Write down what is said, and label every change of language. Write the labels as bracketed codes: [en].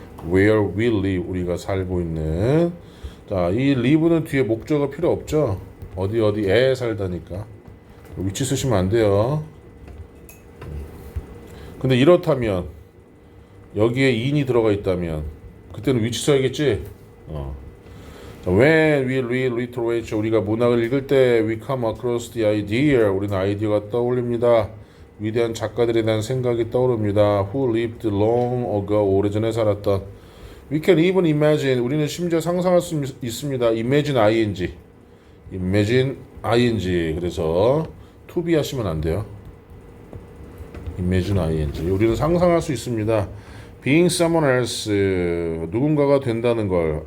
[en] Where we live, [ko] 우리가 살고 있는. 자, 이 live는 뒤에 목적어 필요 없죠? 어디에 살다니까. 위치 쓰시면 안 돼요. 근데 이렇다면 여기에 in이 들어가 있다면 그때는 위치 써야겠지? [en] When we read literature, [ko] 우리가 문학을 읽을 때 [en] we come across the idea, [ko] 우리는 아이디어가 떠올립니다. 위대한 작가들에 대한 생각이 떠오릅니다. [en] Who lived long ago, [ko] 오래전에 살았던. [en] We can even imagine, [ko] 우리는 심지어 상상할 수 있습니다. [en] Imagine ing. Imagine ing. [ko] 그래서 to be 하시면 안 돼요. [en] Imagine ing. [ko] 우리는 상상할 수 있습니다. [en] Being someone else, [ko] 누군가가 된다는 걸.